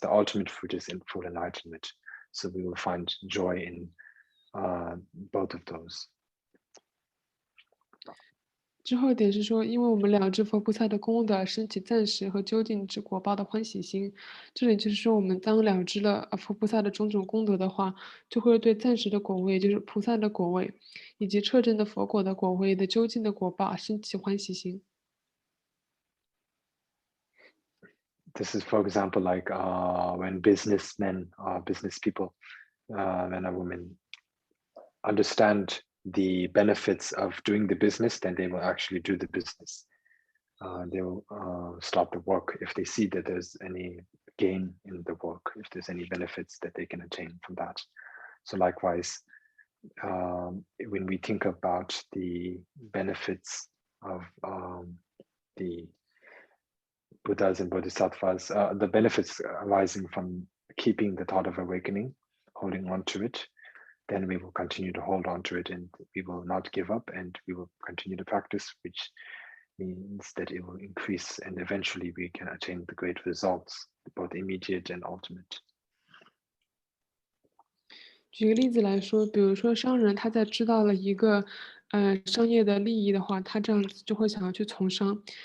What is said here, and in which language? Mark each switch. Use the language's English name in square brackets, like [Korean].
[English] The ultimate fruit is in full enlightenment. So we will find joy in both of those. [Chinese] 之后一点是说，因为我们了知佛菩萨的功德，升起暂时和究竟之果报的欢喜心。这里就是说，我们当了知了佛菩萨的种种功德的话，就会对暂时的果位，就是菩萨的果位，以及彻证的佛果的果位的究竟的果报升起欢喜心。 [English] This is, for example, like when businessmen or business people, men or women, understand the benefits of doing the business, then they will actually do the business. They will stop the work if they see that there's any gain in the work, if there's any benefits that they can attain from that. So likewise, when we think about the benefits of the Buddhas and Bodhisattvas, the benefits arising from keeping the thought of awakening, holding on to it, then we will continue to hold on to it and we will not give up and we will continue to practice, which means that it will increase and eventually we can attain the great results, both immediate and ultimate. [Chinese] 举个例子来说，比如说商人他在知道了一个商业的利益的话，他这样子就会想要去从商。